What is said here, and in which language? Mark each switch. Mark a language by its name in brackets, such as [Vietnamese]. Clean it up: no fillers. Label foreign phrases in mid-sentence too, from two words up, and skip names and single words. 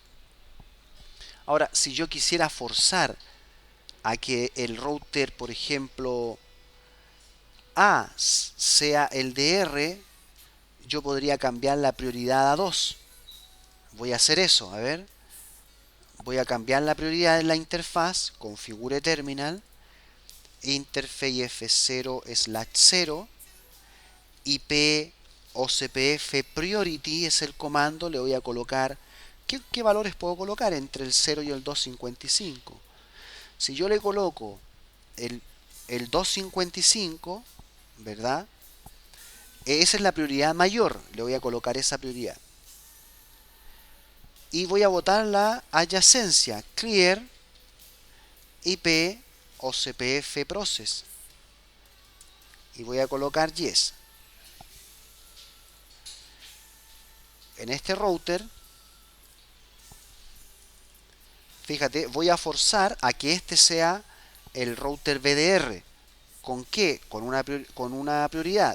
[Spanish] Ahora, si yo quisiera forzar a que el router, por ejemplo, A sea el DR, yo podría cambiar la prioridad a 2. Voy a hacer eso, a ver. Voy a cambiar la prioridad en la interfaz, [English] configure terminal, interface F0/0, IP o CPF priority [Spanish] es el comando, le voy a colocar, ¿qué valores puedo colocar entre el 0 y el 255? Si yo le coloco el 255, ¿verdad? Esa es la prioridad mayor, le voy a colocar esa prioridad. Y voy a botar la adyacencia, [English] clear, IP o CPF process. [Spanish] Y voy a colocar yes. En este router, fíjate, voy a forzar a que este sea el router BDR. ¿Con qué? Con una prioridad.